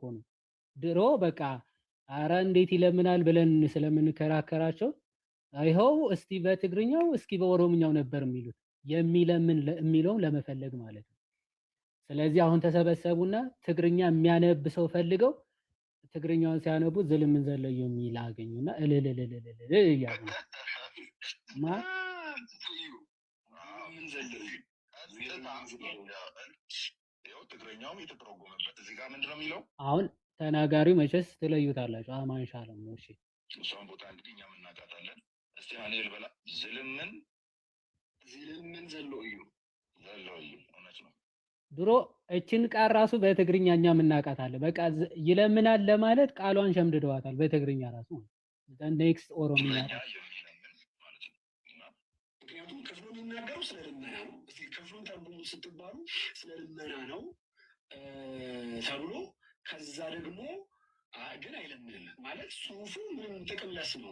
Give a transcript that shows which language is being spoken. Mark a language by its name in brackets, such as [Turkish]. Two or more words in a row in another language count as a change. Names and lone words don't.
[Amharic] ነው። ድሮ በቃ አረ እንዴት ይለምናል ብለን ስለምንከራከራቸው ይኸው እስቲ በትግርኛው እስኪ በኦሮምኛው ነበር የሚሉት የሚለምን የሚለውን ለመፈለግ ማለት ነው። ስለዚህ አሁን ተሰበሰቡና ትግርኛ የሚያነብ ሰው ፈልገው ትግርኛውን ሲያነቡ [Tigrinya] ዝልምን ዘለው [Amharic] የሚል አገኙና እልልልልልል እያሉ ማ ትግርኛውም የተተረጎመበት እዚህ ጋር ምንድን ነው የሚለው? አሁን ተናጋሪው መቼስ ትለዩታላችሁ። አማን ሻለም ነው። እሺ እሷን ቦታ እንግዲህ እኛም እናውቃታለን። እስቲ ሃኔል በላ [Tigrinya] ዝልምን ዘሎ እዩ [Amharic] እውነት ነው። ድሮ እችን ቃል ራሱ በትግርኛኛ እናውቃታለን። በቃ ይለምናል ለማለት ቃሏን ሸምድደዋታል በትግርኛ ራሱ ኔክስት ኦሮምኛ ምክንያቱም ክፍሉ የሚናገረው ስለ ልመና ነው። ክፍሉን ተርጉሙ ስትባሉ ስለ ልመና ነው ተብሎ ከዛ ደግሞ ግን አይለምንም ማለት ጽሁፉ ምንም ጥቅም ለስ ነው።